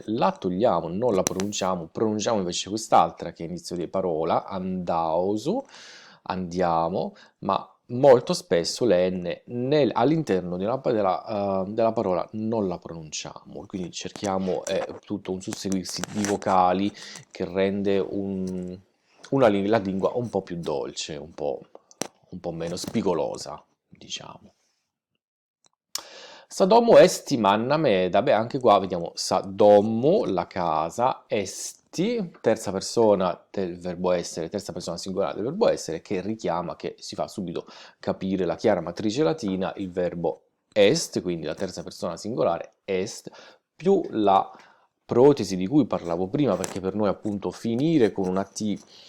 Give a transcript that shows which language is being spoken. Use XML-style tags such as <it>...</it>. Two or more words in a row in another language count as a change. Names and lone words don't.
<it>la togliamo, non la pronunciamo invece quest'altra che è inizio di parola, andauso, andiamo, ma molto spesso le N all'interno della parola non la pronunciamo, quindi cerchiamo tutto un susseguirsi di vocali che rende la lingua un po' più dolce, un po' meno spigolosa, diciamo.</it> <sc>Sadommo esti manna meda,</sc> <it>beh anche qua vediamo sadommo, la casa, esti, terza persona del verbo essere, terza persona singolare del verbo essere, che richiama, che si fa subito capire la chiara matrice latina, il verbo est, quindi la terza persona singolare, est, più la protesi di cui parlavo prima, perché per noi appunto finire con una T</it>